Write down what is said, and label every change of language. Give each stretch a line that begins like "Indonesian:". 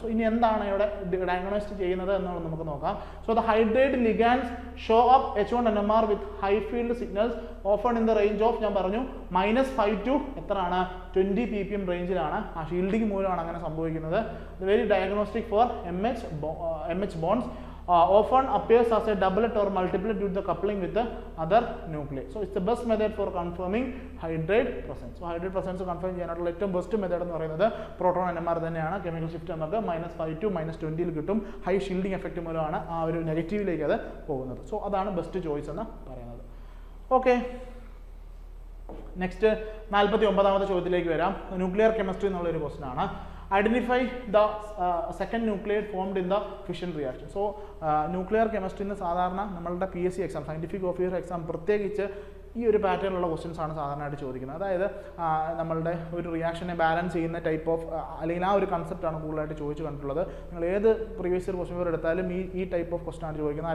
Malayalam: So ഇനി എന്താണ് ഇവിടെ ഡയഗ്നോസ് ചെയ്യുന്നത് എന്നുള്ളത് നമുക്ക് നോക്കാം.
English: so the hydride ligands show up H1 NMR with high field signals often in the range of,
Malayalam: ഞാൻ പറഞ്ഞു -5 to എത്രയാണ്, 20 ppm റേഞ്ചിലാണ്. ആ ഷീൽഡിംഗ് മൂലമാണ് അങ്ങനെ സംഭവിക്കുന്നത്.
English: Very diagnostic for MH bonds. Often appears as a doublet or multiplet due to the coupling with the other nuclei. So it's the best method for confirming hydride presence.
Malayalam: So hydride presence confirm ചെയ്യാനുള്ള ഏറ്റവും best method എന്ന് പറയുന്നത് proton NMR തന്നെയാണ്. Chemical shift നമുക്ക് -5 to -20 കിട്ടും. High shielding effect മൂലമാണ് ആ ഒരു നെഗറ്റീവിലേക്ക് അത് പോകുന്നത്. സോ അതാണ് ബെസ്റ്റ് ചോയ്സ് എന്ന് പറയുന്നത്. ഓക്കെ, നെക്സ്റ്റ് 49ാമത്തെ ചോദ്യത്തിലേക്ക് വരാം. ന്യൂക്ലിയർ കെമിസ്ട്രി എന്നുള്ളൊരു ക്വസ്റ്റൻ ആണ്.
English: Identify the second nucleate formed in the fission reaction.
Malayalam: So nuclear കെമിസ്ട്രിന്ന് സാധാരണ നമ്മളുടെ PSC exam, scientific officer exam പ്രത്യേകിച്ച് ഈ ഒരു പാറ്റേണിലുള്ള ക്വസ്റ്റ്യൻസ് ആണ് സാധാരണയായിട്ട് ചോദിക്കുന്നത്. അതായത് നമ്മളുടെ ഒരു റിയാക്ഷനെ ബാലൻസ് ചെയ്യുന്ന ടൈപ്പ് ഓഫ് അല്ലെങ്കിൽ ആ ഒരു കൺസെപ്റ്റാണ് കൂടുതലായിട്ട് ചോദിച്ചു കണ്ടിട്ടുള്ളത്. നിങ്ങൾ ഏത് പ്രീവിയസ് ഇയർ ക്വസ്റ്റ്യൻ പേപ്പർ എടുത്താലും ഈ ടൈപ്പ് ഓഫ് ക്വസ്റ്റൻ ആണ് ചോദിക്കുന്നത്.